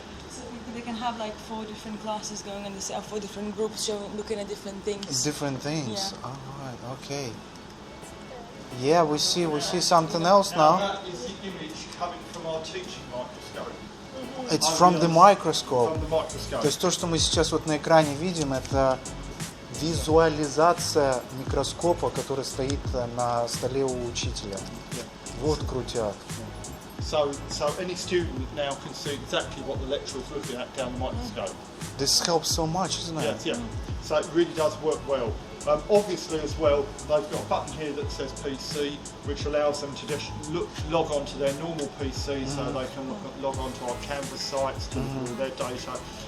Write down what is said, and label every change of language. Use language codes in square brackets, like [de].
[en] So they can have like 4 different classes going on this, 4 different groups looking at different things. different things. Yeah. All right. Okay. Yeah, we see something else now. That is the image coming from our teaching microscope. It's from the microscope. From the microscope. [ru] То есть то, что мы сейчас вот на экране видим, это визуализация микроскопа, который стоит на столе у учителя. Вот крутяк. [en] So any student now can see exactly what the lecturer is looking at down the microscope. This helps so much, isn't it? Yes, yeah. So it really does work well. Obviously as well, they've got a button here that says PC, which allows them to just log on to their normal PC, so they can log on to our Canvas sites to look at all their data.